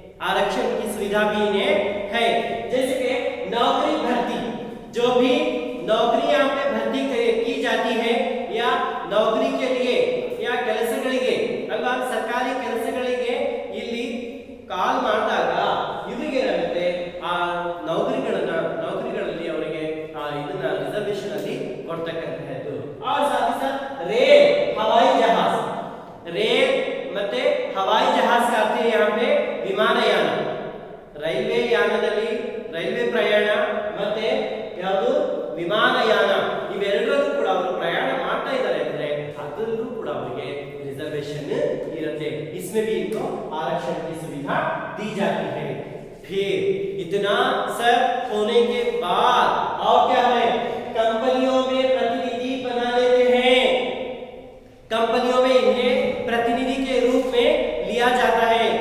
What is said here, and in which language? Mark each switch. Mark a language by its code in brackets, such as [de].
[hi] आरक्षण की सुविधा भी इन्हें है. जैसे कि नौकरी भर्ती, जो भी नौकरी यहाँ पे भर्ती की जाती है या नौकरी के लिए या [kn] ಕೆಲಸಗಳಿಗೆ ಅಲ್ವಾ ಸರ್ಕಾರಿ ಕೆಲಸಗಳಿಗೆ ಇಲ್ಲಿ ಕಾಲ್ ಮಾಡಿದಾಗ ಇವರಿಗೆ ಏನಾಗುತ್ತೆ, ಆ ನೌಕರಿಗಳಲ್ಲಿ ಅವರಿಗೆ ಇದನ್ನ ರಿಸರ್ವೇಶನ್ ಅಲ್ಲಿ ಕೊಡ್ತಕ್ಕಂತಹದ್ದು. [hi] और साथ ही साथ रेल, हवाई जहाज, रेल ಮತ್ತೆ हवाई जहाज का अर्थ है यहाँ पे ವಿಮಾನಯಾನ. [kn] ರೈಲ್ವೆ ಯಾನದಲ್ಲಿ ರೈಲ್ವೆ ಪ್ರಯಾಣ ಮತ್ತೆ ಯಾವುದು ವಿಮಾನಯಾನ, ಇವೆರಡರಲ್ಲೂ ಕೂಡ ಅವರು ಪ್ರಯಾಣ ಮಾಡ್ತಾ ಇದ್ದಾರೆ ಅಂದ್ರೆ ಅದರಲ್ಲೂ ಕೂಡ ಅವರಿಗೆ रिजर्वेशन इरते. [hi] इसमें भी इनको आरक्षण की सुविधा दी जाती है. फिर इतना सब होने के बाद और क्या है, कंपनियों में प्रतिनिधि बना लेते हैं. कंपनियों में इन्हें प्रतिनिधि के रूप में लिया जाता है.